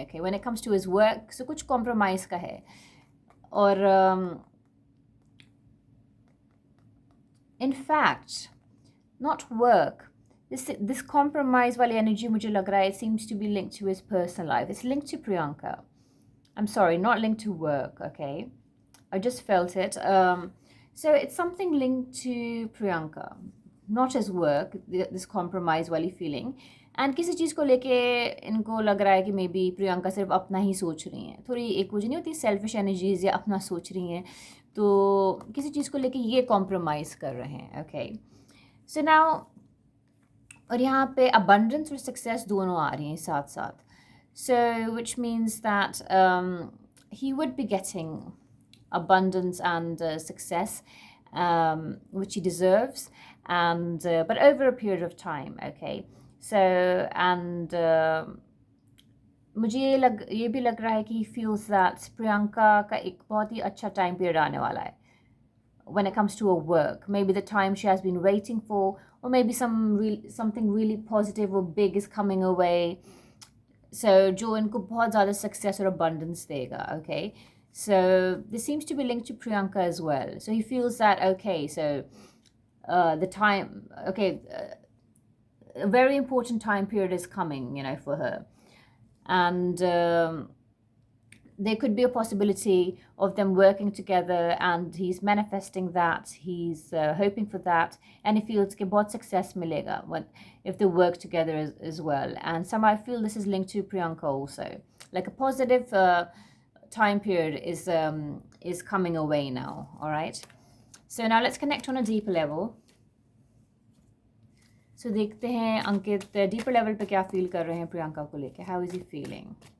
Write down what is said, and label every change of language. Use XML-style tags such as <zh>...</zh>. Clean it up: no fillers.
<en>Okay, when it comes to his work, so</en> <hi>कुछ compromise का है. और</hi> <en>in fact not work, this compromise</en> <hi>वाली energy मुझे लग रहा है,</hi> <en>it seems to be linked to his personal life. It's linked to Priyanka. I'm sorry, not linked to work. Okay, I just felt it. So it's something linked to Priyanka, not his work, this compromise वाली feeling. And</en> <hi>किसी चीज़ को लेके इनको लग रहा है कि maybe Priyanka सिर्फ अपना ही सोच रही हैं, थोड़ी एक वो जो नहीं होती selfish energies या अपना सोच रही हैं, तो किसी चीज़ को लेके ये कॉम्प्रोमाइज़ कर रहे हैं.</hi> <en>okay, so now,</en> <hi>और यहाँ पे abundance और success दोनों आ रही हैं साथ साथ.</hi> <en>So which means that he would be getting abundance and success, which he deserves, and but over a period of time. Okay, so and</en> <hi>मुझे ये भी लग रहा है कि</hi> <en>he feels that</en> <hi>प्रियंका का एक बहुत ही अच्छा टाइम पीरियड आने वाला है</hi> <en>when it comes to her work. Maybe the time she has been waiting for, or maybe something really positive or big is coming her way.</en> <hi>So जो इनको बहुत ज़्यादा success और abundance देगा.</hi> <en>Okay, so this seems to be linked to Priyanka as well. So he feels that, okay, so the time, okay, a very important time period is coming, for her. And there could be a possibility of them working together, and he's manifesting that, he's hoping for that, and he feels</en> <hi>कि बहुत success मिलेगा</hi> <en>if they work together as well. And somehow I feel this is linked to Priyanka also, like a positive time period is coming away now. All right, so now let's connect on a deeper level.</en> <hi>So देखते हैं अंकित deeper level पे क्या feel कर रहे हैं प्रियंका को लेके.</hi> <en>How is he feeling?</en>